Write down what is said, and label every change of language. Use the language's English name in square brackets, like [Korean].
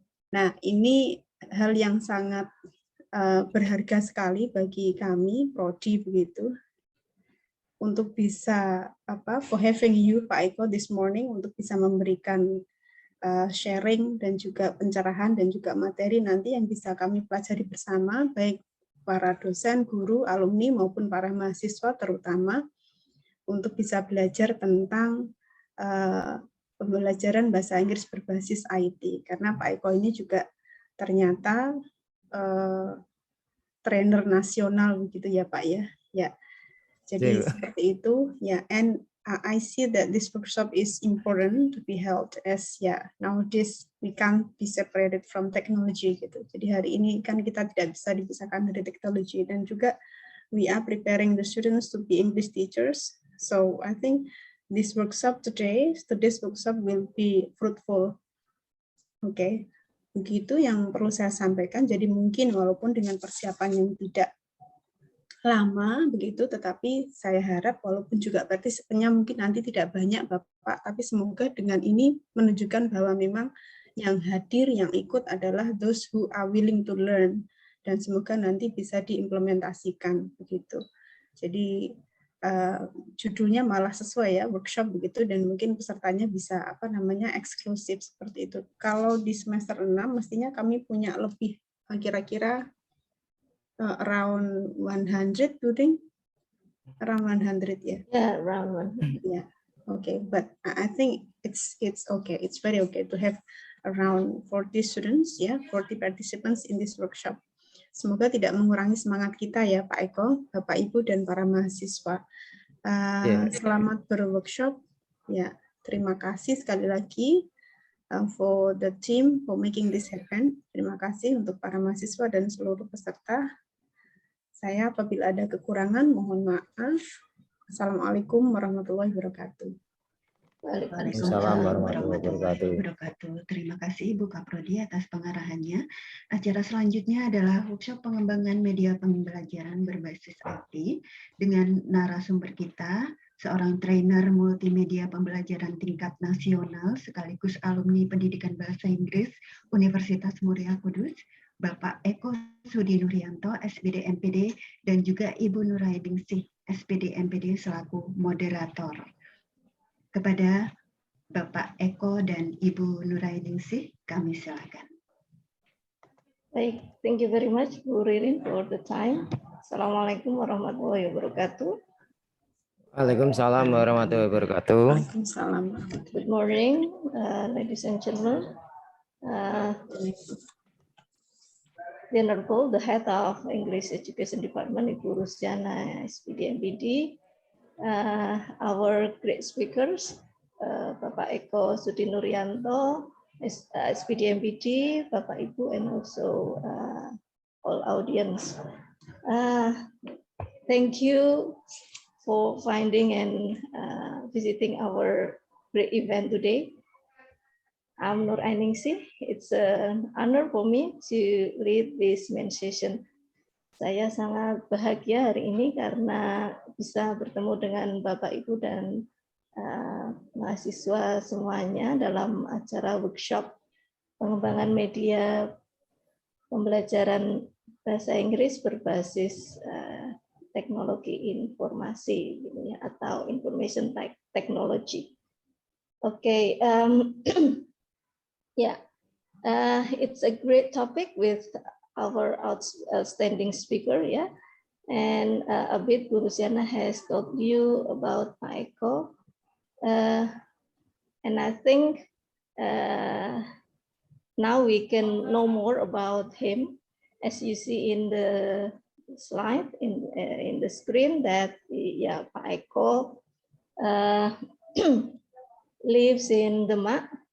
[Indonesian] Nah, ini hal yang sangat berharga sekali bagi kami, Prodi begitu, untuk bisa [English] for having you Pak Eko this morning, [Indonesian] untuk bisa memberikan sharing dan juga pencerahan dan juga materi nanti yang bisa kami pelajari bersama, baik para dosen, guru, alumni maupun para mahasiswa terutama, untuk bisa belajar tentang pembelajaran bahasa Inggris berbasis IT. Karena Pak Eko ini juga ternyata trainer nasional begitu ya Pak ya. Ya. Jadi seperti itu ya. And [English] I see that this workshop is important to be held as nowadays we can't be separated from technology gitu. [Indonesian] Jadi hari ini kan kita tidak bisa dipisahkan dari teknologi, dan juga [English] we are preparing the students to be English teachers. So I think this workshop today's workshop will be fruitful. [Indonesian] Oke. Begitu yang perlu saya sampaikan. Jadi mungkin walaupun dengan persiapan yang tidak lama begitu, tetapi saya harap walaupun juga partisipannya mungkin nanti tidak banyak Bapak, tapi semoga dengan ini menunjukkan bahwa memang yang hadir, yang ikut adalah [English] those who are willing to learn, [Indonesian] dan semoga nanti bisa diimplementasikan begitu. Jadi judulnya malah sesuai ya, workshop begitu, dan mungkin pesertanya bisa eksklusif seperti itu. Kalau di semester 6 mestinya kami punya lebih kira-kira [English] around 100 building, around 100 [Indonesian] ya. [English] Yeah, around 100. Yeah, okay, but I think it's okay. It's very okay to have around 40 students, 40 participants in this workshop. [Indonesian] Semoga tidak mengurangi semangat kita ya Pak Eko, Bapak Ibu dan para mahasiswa. Selamat berworkshop. Ya, terima kasih sekali lagi [English] for the team for making this happen. [Indonesian] Terima kasih untuk para mahasiswa dan seluruh peserta. Saya apabila ada kekurangan mohon maaf. Assalamualaikum warahmatullahi wabarakatuh. Waalaikumsalam warahmatullahi wabarakatuh. Terima kasih Ibu Kaprodi atas pengarahannya. Acara selanjutnya adalah workshop pengembangan media pembelajaran berbasis IT dengan narasumber kita, seorang trainer multimedia pembelajaran tingkat nasional sekaligus alumni Pendidikan Bahasa Inggris Universitas Muria Kudus, Bapak Eko Sudi Nuryanto, SPD MPD, dan juga Ibu Nurainingsih, SPD MPD selaku moderator. Kepada Bapak Eko dan Ibu Nurainingsih, kami silakan. [English] Baik, thank you very much Bu Ririn for the time. [Indonesian] Assalamualaikum warahmatullahi wabarakatuh. Waalaikumsalam warahmatullahi wabarakatuh. Waalaikumsalam. [English] Good morning, ladies and gentlemen. The Honorable, the Head of English Education Department, Ibu Rusiana, SPD MPD, our great speakers, Bapak Eko Sudi Nuryanto, SPD MPD, Bapak Ibu, and also all audience. Thank you for finding and visiting our great event today. I'm Nurainingsih. It's an honor for me to lead this main session. [Indonesian] Saya sangat bahagia hari ini karena bisa bertemu dengan Bapak Ibu dan mahasiswa semuanya dalam acara workshop pengembangan media pembelajaran bahasa Inggris berbasis teknologi informasi atau information technology. [English] Okay. It's a great topic with our outstanding speaker, and a bit Bu Rusiana has told you about Pak Eko, and I think now we can know more about him, as you see in the slide in the screen that Pak Eko lives in Demak.